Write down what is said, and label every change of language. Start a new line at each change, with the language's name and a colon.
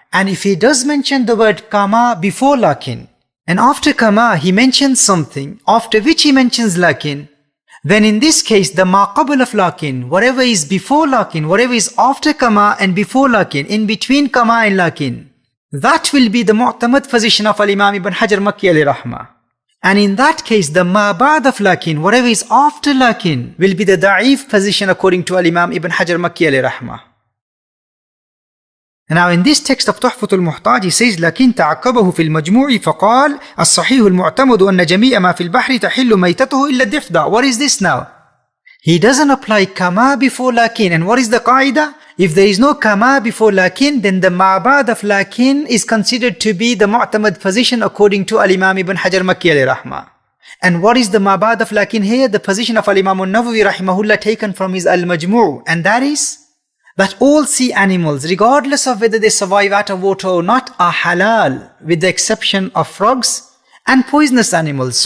English: And if he does mention the word kama before lakin, and after kama he mentions something after which he mentions lakin, then in this case the ma qabl of lakin, whatever is before lakin, whatever is after kama and before lakin, in between kama and lakin, that will be the mu'tamad position of Al-Imam Ibn Hajar Makki alayhi rahmah. And in that case the ma ba'd of lakin, whatever is after lakin, will be the da'if position according to Al-Imam Ibn Hajar Makki alayhi rahmah. Now in this text of تحفة المحتاج he says
Arabic: لكن تعقبه في المجموع فقال الصحيح المعتمد أن جميع ما في البحر تحل ميتته إلا الضفدع.
English: What is this now? He doesn't apply kama before lakin, and what is the qaida? If there is no kama before lakin, then the ma'bad of lakin is considered to be the mu'tamad position according to Al-Imam Ibn Hajar Makki alayhi rahmah. And what is the ma'bad of lakin here? The position of Al-Imam al-Nawawi rahimahullah taken from his Al-Majmu', and that is that all sea animals, regardless of whether they survive out of water or not, are halal, with the exception of frogs and poisonous animals.